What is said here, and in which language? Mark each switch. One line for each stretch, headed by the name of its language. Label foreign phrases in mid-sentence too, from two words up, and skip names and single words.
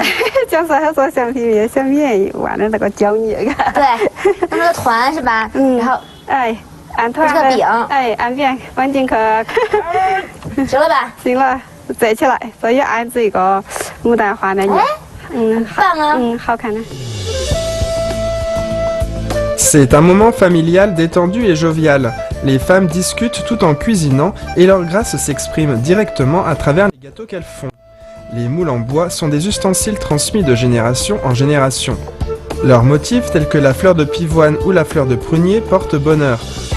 Chinese: 小时候做橡皮泥，像面一样的那个胶泥。对，那个团是吧？然后按团。这个饼。按扁放进去。行了吧？行了，折起来，所以按这个牡丹花的泥。棒啊！好看的。
French: C'est un moment familial, détendu et jovial. Les femmes discutent tout en cuisinant et leur grâce s'exprime directement à travers les gâteaux qu'elles font. Les moules en bois sont des ustensiles transmis de génération en génération. Leurs motifs tels que la fleur de pivoine ou la fleur de prunier portent bonheur.